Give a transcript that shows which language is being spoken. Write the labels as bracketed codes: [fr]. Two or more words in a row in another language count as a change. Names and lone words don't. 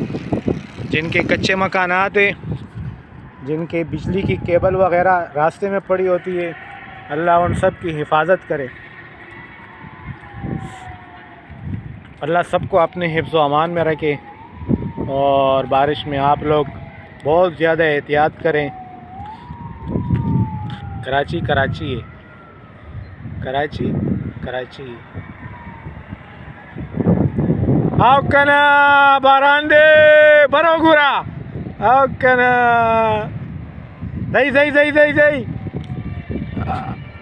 [ur] جن کے کچے مکانات ہیں, جن کے بجلی کی کیبل وغیرہ راستے میں پڑی ہوتی ہے, اللہ ان سب کی حفاظت کرے. اللہ سب کو اپنے حفظ و امان میں رکھے, اور بارش میں آپ لوگ بہت زیادہ احتیاط کریں. کراچی ہے, کراچی. [ps] آو کنا باران دے برو گورا, آو کنا زئی